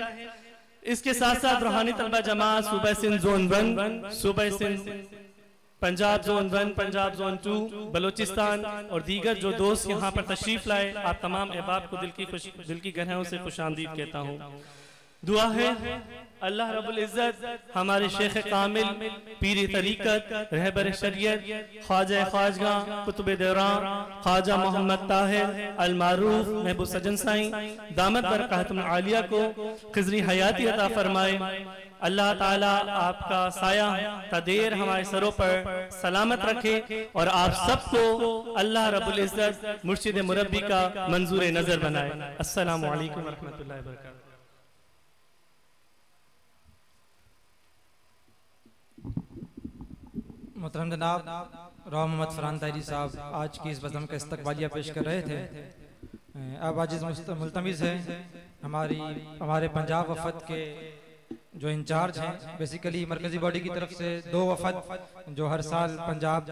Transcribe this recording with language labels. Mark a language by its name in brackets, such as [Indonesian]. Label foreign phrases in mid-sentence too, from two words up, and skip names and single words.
[Urdu] اس کے ساتھ ساتھ روحانی طلبہ جماعت صوبہ سندھ زون 1، صوبہ سندھ پنجاب زون 1، پنجاب زون 2، بلوچستان اور دیگر جو دوست یہاں پر تشریف لائے، آپ تمام احباب کو دل کی گہرائیوں سے خوش آمدید کہتا ہوں. دعا ہے اللہ رب العزت ہمارے شیخ کامل، پیر طریقت، رہبر شریعت، خواجہ خواجگان قطب دوران خواجہ محمد طاہر المعروف محبوب سجن سائیں دامت برکاتہم العالیہ کو خضری حیاتی عطا فرمائے. اللہ تعالیٰ آپ کا سایہ تا دیر ہمارے سروں پر سلامت رکھے اور آپ سب کو اللہ رب العزت مرشد مربی کا منظور نظر بنائے. [Arabic] السلام عليكم ورحمة الله وبركاته. [Urdu] محترم جناب راؤ محمد فرحان طاہری صاحب آج کی اس بزم کا استقبالیہ پیش کر رہے تھے. اب آج ملتمس ہے ہمارے پنجاب وفد کے جو انچارج ہیں، بیسکلی مرکزی باڈی کی طرف سے 2 وفد جو ہر سال پنجاب,